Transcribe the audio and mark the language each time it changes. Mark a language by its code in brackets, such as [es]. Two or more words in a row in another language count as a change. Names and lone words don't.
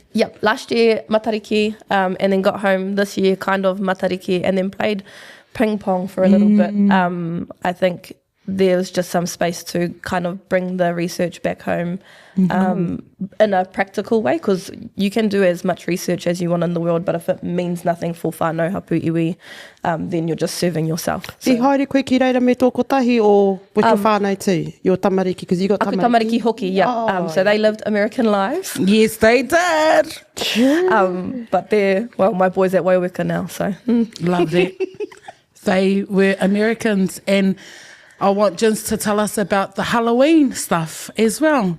[en] Yep, last year, matariki, and then got home this year, kind of matariki, and then played ping pong for a little bit. I think there's just some space to kind of bring the research back home in a practical way, because you can do as much research as you want in the world, but if it means nothing for [mi] whānau hapu iwi, [en] then you're just serving yourself. So. [mi] I haere koe ki reira me tōko tahi o [en] with your whānau too, your tamariki, because you got tamariki? [mi] Aku tamariki hoki, [en] yeah. So they lived American lives. Yes, they did. But they're, well, my boy's at Waiweka now, so. Loved it. They were Americans, and I want Jinz to tell us about the Halloween stuff as well.